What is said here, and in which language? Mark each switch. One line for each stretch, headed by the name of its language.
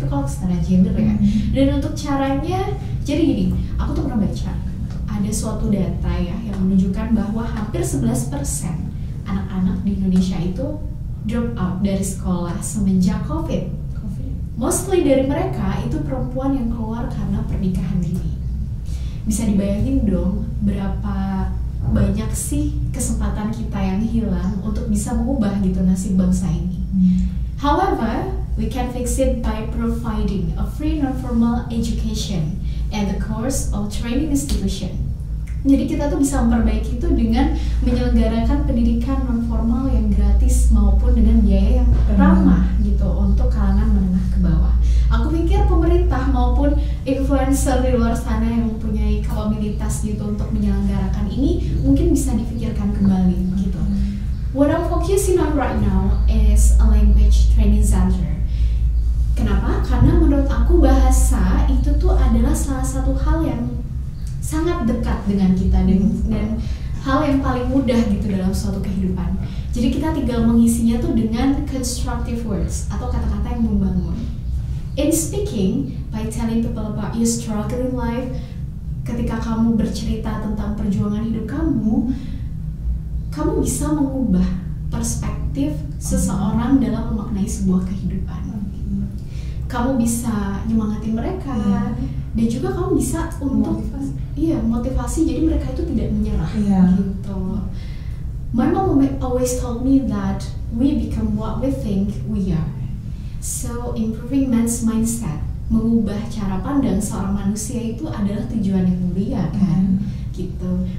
Indonesian: Itu kalau kesetaraan gender ya. Dan untuk caranya, jadi gini, aku tuh pernah baca ada suatu data ya yang menunjukkan bahwa hampir 11% anak-anak di Indonesia itu drop out dari sekolah semenjak COVID. Mostly dari mereka itu perempuan yang keluar karena pernikahan dini. Bisa dibayangin dong berapa banyak sih kesempatan kita yang hilang untuk bisa mengubah gitu nasib bangsa ini.
English: However, we can fix it by providing a free non-formal education and the course of training institution.
Indonesian: Jadi kita tuh bisa memperbaiki itu dengan menyelenggarakan pendidikan non-formal yang gratis maupun dengan biaya yang ramah gitu untuk kalangan menengah ke bawah. Aku pikir pemerintah maupun influencer di luar sana yang mempunyai kapabilitas gitu untuk menyelenggarakan ini mungkin bisa dipikirkan kembali gitu.
English: What I'm focusing on right now is a language training center.
Indonesian: Kenapa? Karena menurut aku bahasa itu tuh adalah salah satu hal yang sangat dekat dengan kita dan hal yang paling mudah gitu dalam suatu kehidupan. Jadi kita tinggal mengisinya tuh dengan
English: constructive words
Indonesian: atau kata-kata yang membangun.
English: In speaking, by telling people about your struggle in life,
Indonesian: ketika kamu bercerita tentang perjuangan hidup kamu bisa mengubah perspektif seseorang dalam memaknai sebuah kehidupan. Kamu bisa nyemangatin mereka, dan juga kamu bisa untuk motivasi jadi mereka itu tidak menyerah gitu.
English: My mom always told me that we become what we think we are. So improving man's mindset,
Indonesian: mengubah cara pandang seorang manusia itu adalah tujuan yang mulia kan, gitu.